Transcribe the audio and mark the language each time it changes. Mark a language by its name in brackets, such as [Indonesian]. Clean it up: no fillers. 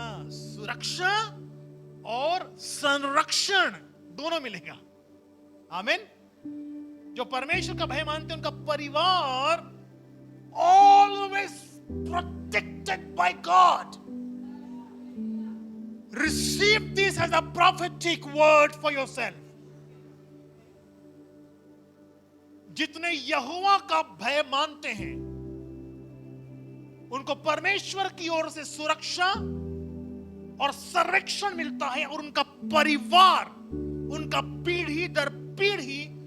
[Hindi] सुरक्षा और संरक्षण दोनों मिलेगा। आमीन। जो परमेश्वर का भय मानते हैं उनका परिवार [English] Always protected by God. Receive this as a prophetic word for yourself. [Hindi] जितने यहोवा का भय मानते हैं उनको परमेश्वर की ओर से सुरक्षा और संरक्षण मिलता है और उनका परिवार, उनका पीढ़ी दर पीढ़ी